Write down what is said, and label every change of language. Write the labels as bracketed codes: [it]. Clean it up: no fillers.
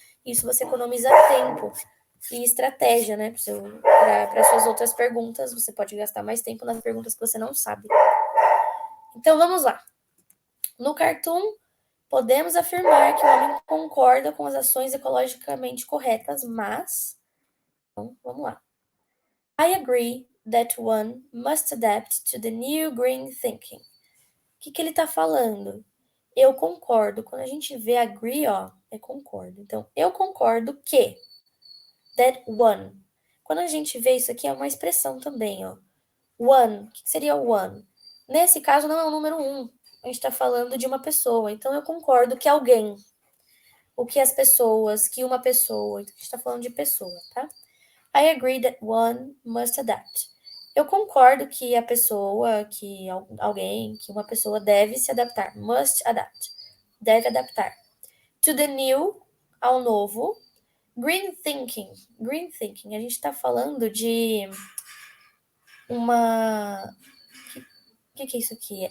[pt] Isso você economiza tempo e estratégia, né? Para suas outras perguntas, você pode gastar mais tempo nas perguntas que você não sabe. Então, vamos lá. No cartoon, podemos afirmar que o homem concorda com as ações ecologicamente corretas, mas... Então, vamos lá. [en] I agree that one must adapt to the new green thinking. [pt] O que ele está falando? Eu concordo. Quando a gente vê agree, ó, é concordo. Então, eu concordo que [en] that one. [pt] Quando a gente vê isso aqui, é uma expressão também, ó. One. O que seria o one? Nesse caso, não é o número 1. A gente está falando de uma pessoa. Então, eu concordo que alguém. O que as pessoas, que uma pessoa. Então, a gente está falando de pessoa, tá? [en] I agree that one must adapt. [pt] Eu concordo que a pessoa, que alguém, que uma pessoa deve se adaptar. [en] Must adapt. [pt] Deve adaptar. [en] To the new, [pt] ao novo. [en] Green thinking. Green thinking. [pt] A gente está falando de uma... O que é isso aqui?